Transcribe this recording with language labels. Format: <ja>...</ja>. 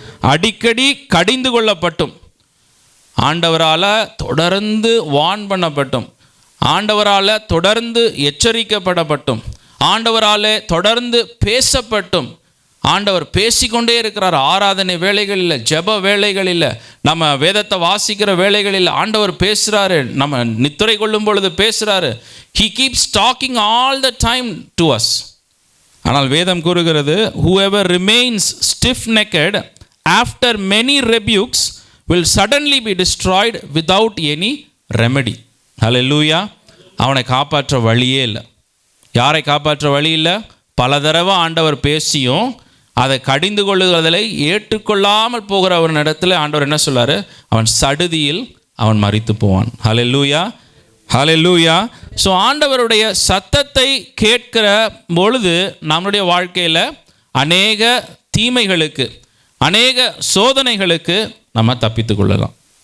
<ta>அடிக்கடி கடிந்து கொள்ளப்பட்டும், ஆண்டவரால் தொடர்ந்து வார்ன் பண்ணப்பட்டும், ஆண்டவரால் தொடர்ந்து எச்சரிக்கப்படப்பட்டும், ஆண்டவராலே தொடர்ந்து பேசப்பட்டும், ஆண்டவர் பேசிக்கொண்டே இருக்கிறார். ஆராதனை வேளைகளில், ஜெப வேளைகளில், நம்ம வேதத்தை வாசிக்கிற வேளைகளில் ஆண்டவர் பேசுகிறாரு. நம்ம நித்திரை கொள்ளும் பொழுது பேசுகிறாரு.</ta> <en>He keeps talking all the time to us.</en> <ta>ஆனால் வேதம் கூறுகிறது,</ta> <en>whoever remains stiff-necked after many rebukes will suddenly be destroyed without any remedy.</en> <ta>Hallelujah. அவனை காப்பாற்ற வழியே இல்லை. யாரை காப்பாற்ற வழி இல்லை? பல தடவை ஆண்டவர் பேசியும் அதை கடிந்து கொள்ளுகிறதில் ஏற்றுக்கொள்ளாமல் போகிற ஒரு இடத்துல ஆண்டவர் என்ன சொல்றாரு? அவன் சடுதியில் அவன் மரித்து போவான். ஹல்லேலூயா, ஹல்லேலூயா. ஸோ ஆண்டவருடைய சத்தத்தை கேட்கிற பொழுது நம்முடைய வாழ்க்கையில் அநேக தீமைகளுக்கு, அநேக சோதனைகளுக்கு நம்ம தப்பித்து கொள்ளலாம்.</ta>